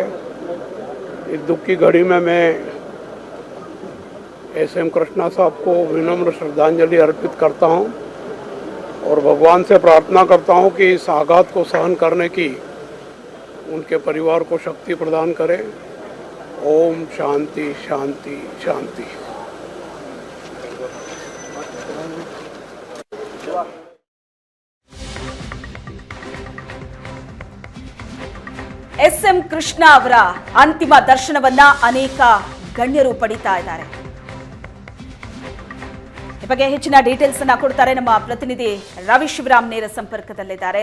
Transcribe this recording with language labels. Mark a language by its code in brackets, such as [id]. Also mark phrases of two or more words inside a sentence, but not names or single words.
[hi] इस दुख की घड़ी में मैं एसएम कृष्णा साहब को विनम्र श्रद्धांजलि अर्पित करता हूं और भगवान से प्रार्थना करता हूं कि इस आघात को सहन करने की उनके परिवार को शक्ति प्रदान करे। ओम शांति शांति शांति। [kn] ಎಸ್ಎಂ ಕೃಷ್ಣ ಅವರ ಅಂತಿಮ ದರ್ಶನವನ್ನ ಅನೇಕ ಗಣ್ಯರು ಪಡಿತಾ ಇದ್ದಾರೆ. ಈ ಬಗ್ಗೆ ಹೆಚ್ಚಿನ ಡೀಟೇಲ್ಸ್ ಅನ್ನ ಕೊಡ್ತಾರೆ ನಮ್ಮ ಪ್ರತಿನಿಧಿ ರವಿ ಶಿವರಾಮ್ ನೇರ ಸಂಪರ್ಕದಲ್ಲಿದ್ದಾರೆ.